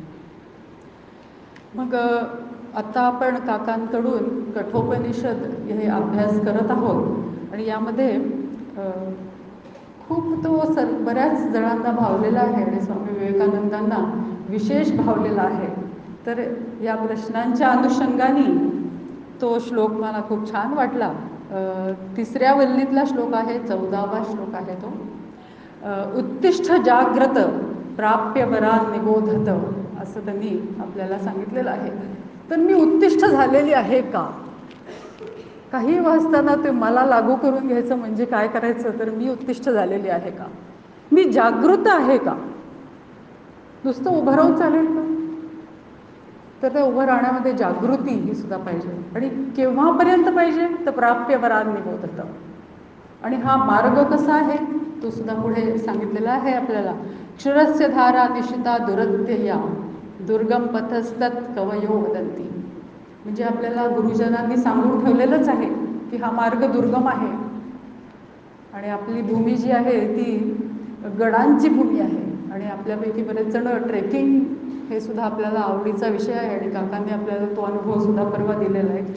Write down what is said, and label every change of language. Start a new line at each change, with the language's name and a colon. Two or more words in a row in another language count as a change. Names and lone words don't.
Marathi: मग आता आपण काकांकडून कठोपनिषद हे अभ्यास करत आहोत आणि यामध्ये खूप तो बऱ्याच जणांना भावलेला आहे आणि स्वामी विवेकानंदांना विशेष भावलेला आहे. तर या प्रश्नांच्या अनुषंगाने तो श्लोक मला खूप छान वाटला. तिसऱ्या वल्लीतला श्लोक आहे, 14वा श्लोक आहे तो.
Sanskrit: उत्तिष्ठ जाग्रत प्राप्य वरान निबोधत,
Marathi: असं त्यांनी आपल्याला सांगितलेलं आहे. तर मी उत्तिष्ठ झालेली आहे का? काही वाचताना ते मला लागू करून घ्यायचं म्हणजे काय करायचं, तर मी उत्तिष्ठ झालेली आहे का? मी जागृत आहे का? नुसतं उभं राहून चालेल का? तर त्या उभं राहण्यामध्ये जागृती ही सुद्धा पाहिजे. आणि केव्हापर्यंत पाहिजे तर
Sanskrit: प्राप्य वरान निबोधत.
Marathi: आणि हा मार्ग कसा आहे तो सुद्धा पुढे सांगितलेला आहे आपल्याला.
Sanskrit: क्षुरस्य धारा निशिता दुरत्यया दुर्गम पथस्तत कवयो वदंती.
Marathi: म्हणजे आपल्याला गुरुजनांनी सांगून ठेवलेलंच आहे की हा मार्ग दुर्गम आहे आणि आपली भूमी जी आहे ती गडांची भूमी आहे. आणि आपल्यापैकी बरेच जण ट्रेकिंग हे सुद्धा आपल्याला आवडीचा विषय आहे आणि काकांनी आपल्याला तो अनुभव सुद्धा परवा दिलेला आहे.